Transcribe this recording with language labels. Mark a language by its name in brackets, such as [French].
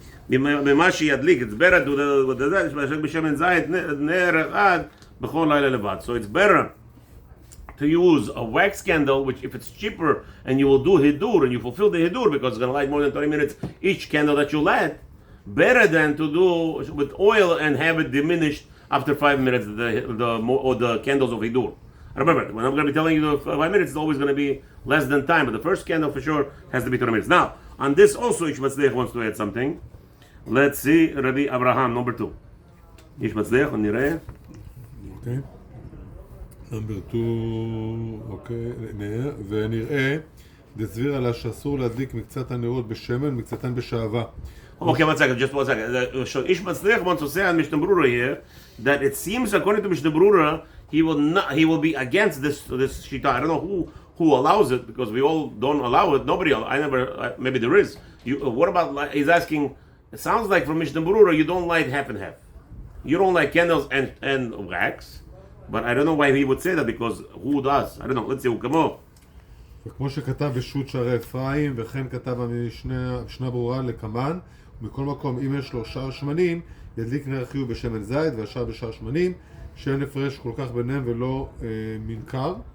[English] It's better to so it's better to use a wax candle, which if it's cheaper and you will do hidur and you fulfill the hidur because it's going to light more than 30 minutes each candle that you light, better than to do with oil and have it diminished after 5 minutes the candles of hidur. Remember, when I'm going to be telling you the 5 minutes, it's always going to be less than time, but the first candle for sure has to be 30 minutes. Now, on this also, Ish Matzliach wants to add something. Let's see, Rabbi Abraham, number 2. Ish Matzliach, נראה. אוקיי. נאמבר 2, אוקיי, [Hebrew] ונראה, דסביר עלה שאסור להדליק מקצת הנרות בשמן, מקצתן בשעבה. [English] Okay, 1 second, just 1 second. So Ish Matzliach wants to say on Mishnah Berurah here that it seems, according to Mishnah Berurah, he will be against this shita. I don't know who allows it, because we all don't allow it. Nobody, maybe there is. What about, he's asking, it sounds like from Mishnah Berurah you don't light half and half. You don't light candles and wax, but I don't know why he would say that, because who does? I don't know. Let's see, כמו. [Hebrew] וכמו שכתב בשו"ת שערי אפרים, וכן כתב המשנה ברורה לקמן, ומכל מקום, אם יש לו שער שמנים, ידליק נר חיוב בשמן זית, והשאר בשער שמנים, שאין הפרש כל כך ביניהם ולא מנכר.